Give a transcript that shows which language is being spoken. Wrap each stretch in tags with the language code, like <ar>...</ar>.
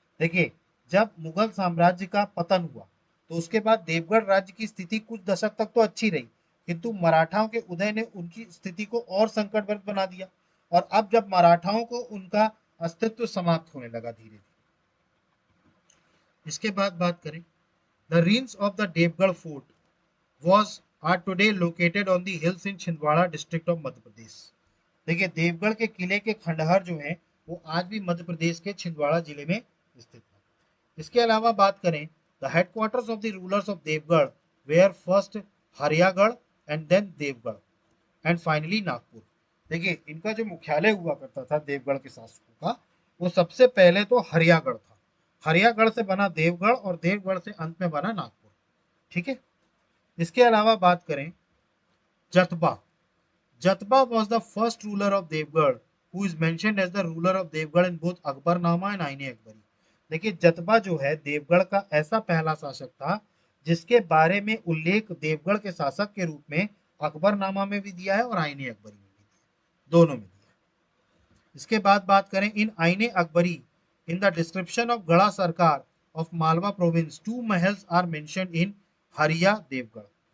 <hi>देखिए, जब मुगल साम्राज्य का पतन हुआ तो उसके बाद देवगढ़ राज्य की स्थिति कुछ दशक तक तो अच्छी रही, किंतु मराठाओं के उदय ने उनकी स्थिति को और संकटग्रस्त बना दिया और अब जब मराठाओं को उनका अस्तित्व समाप्त होने लगा धीरे धीरे। इसके बाद बात करें,</hi> <en>The ruins of the Devgarh fort was are today located on the hills in Chhindwara district of Madhya Pradesh.</en> <hi>देखिए, देवगढ़ के किले के खंडहर जो हैं वो आज भी मध्य प्रदेश के छिंदवाड़ा जिले में स्थित है। इसके अलावा बात करें,</hi> <en>The headquarters of the rulers of Devgarh were first Hariyagarh and then Devgarh and finally Nagpur.</en> <hi>देखिए, इनका जो मुख्यालय हुआ करता था देवगढ़ के शासकों का, वो सबसे पहले तो हरियागढ़ था, हरियागढ़ से बना देवगढ़ और देवगढ़ से अंत में बना नागपुर। ठीक है, इसके अलावा बात करें,</hi> <en>Jatba Jatba was the first ruler of Devgarh who is mentioned as the ruler of Devgarh in both Akbarnama and Ain Akbari.</en> <hi>देखिए, जतबा जो है देवगढ़ का ऐसा पहला शासक था जिसके बारे में उल्लेख देवगढ़ के शासक के रूप में अकबरनामा में भी दिया है और आईने अकबरी में भी दिया, दोनों में दिया।</hi> <en>इसके बाद बात करें, in Ain Akbari in the description of Garha Sarkar of Malwa province 2 महल्स are mentioned in Haria Devgarh.</en>